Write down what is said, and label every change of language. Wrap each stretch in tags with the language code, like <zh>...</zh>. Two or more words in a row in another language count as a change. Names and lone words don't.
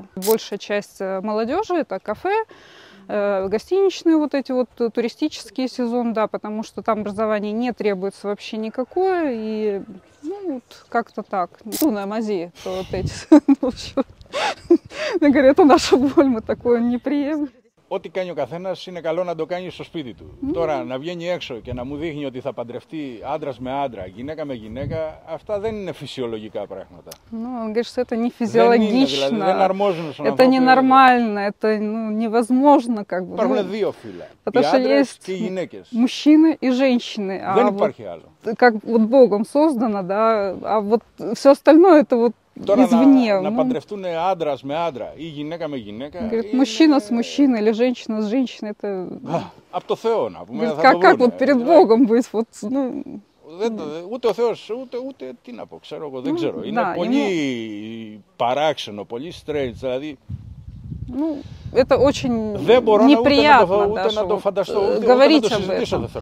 <ru>Большая часть молодежи – это кафе, гостиничные вот эти вот туристические сезон, да, потому что там образование не требуется вообще никакое, и как-то так. На мази, то вот эти, говорят, это наша боль, мы такое не приемлем.</ru> <el>Ό,τι κάνει ο καθένας είναι καλό να το κάνει στο σπίτι του. Τώρα να βγαίνει έξω και να μου δείχνει ότι θα παντρευτεί άντρας με άντρα, γυναίκα με γυναίκα, αυτά δεν είναι φυσιολογικά πράγματα.</el> <ru>Он говорит, что это не физиологично, это ненормально, это невозможно как бы.</ru> <el>Υπάρχουν δύο φύλλα,</el> <ru>потому что есть мужчины и женщины, как вот Богом создано, да, а вот все остальное это вот извне.</ru> <el>Να παντρευτούν άντρας με άντρα ή γυναίκα με γυναίκα.</el> <ru>Говорит, мужчина с мужчиной или женщина с женщиной, это...</ru> <el>Από το Θεό να πούμε.</el> <ru>Как вот перед Богом быть, вот,</ru> <el>Ούτε ο Θεός, ούτε τι να πω, ξέρω εγώ, δεν ξέρω. Είναι πολύ παράξενο, πολύ strange, δηλαδή...</el> <ru>Это очень неприятно даже говорить об этом.</ru>